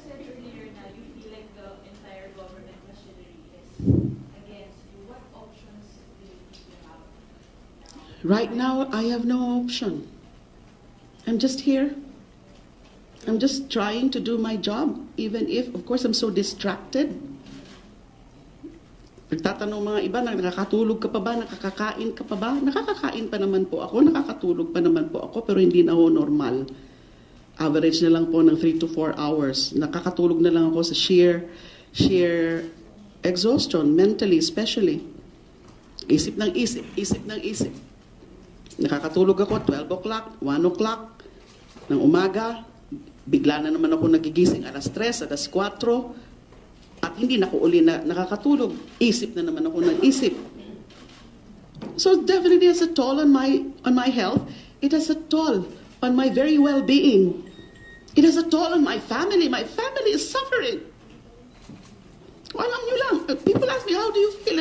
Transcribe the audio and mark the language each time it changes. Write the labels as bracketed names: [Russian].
[English] You said earlier na you feel like the entire government machinery is against you. What options do you think you have now? Right now, I have no option. I'm just here. I'm just trying to do my job, even if, of course, I'm so distracted. [Filipino] Nagtatanong mga iba, nakakatulog ka pa ba? Nakakakain ka pa ba? Nakakakain pa naman po ako, nakakatulog pa naman po ako, pero hindi na ho normal. Average na lang po ng [English] 3 to 4 hours. [Filipino] Nakakatulog na lang ako sa [English] sheer exhaustion, mentally especially. [Filipino] Isip ng isip. Nakakatulog ako 12 o'clock, 1 o'clock ng umaga. Bigla na naman ako nagigising alas 3, alas 4. At hindi na ako uli na nakakatulog. Isip na naman ako ng isip. [English] So definitely it has a toll on my health. It has a toll on my very well-being. It has a toll on my family. My family is suffering. [Filipino] Alam nyo lang, [English] people ask me, how do you feel?